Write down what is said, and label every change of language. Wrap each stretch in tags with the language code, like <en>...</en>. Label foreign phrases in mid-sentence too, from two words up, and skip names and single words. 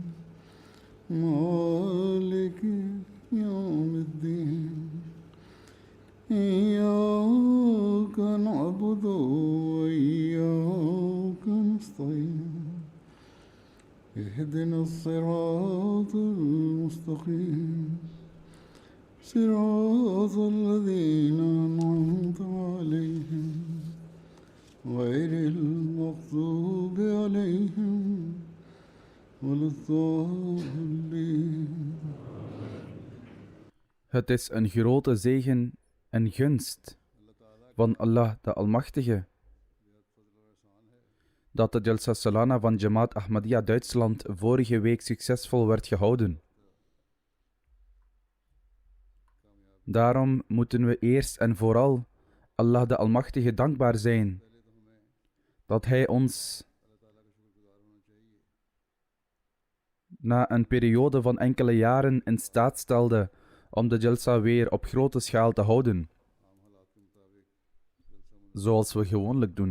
<ar>مالك يوم الدين إياك نعبد وإياك نستعين اهدنا الصراط المستقيم صراط الذين أنعمت عليهم غير المغضوب عليهم ولا الضالين.</ar> <nl>Het is een grote zegen en gunst van Allah de Almachtige dat de Jalsa Salana van Jamaat Ahmadiyya Duitsland vorige week succesvol werd gehouden. Daarom moeten we eerst en vooral Allah de Almachtige dankbaar zijn dat Hij ons na een periode van enkele jaren in staat stelde om de Jalsa weer op grote schaal te houden, zoals we gewoonlijk doen.</nl>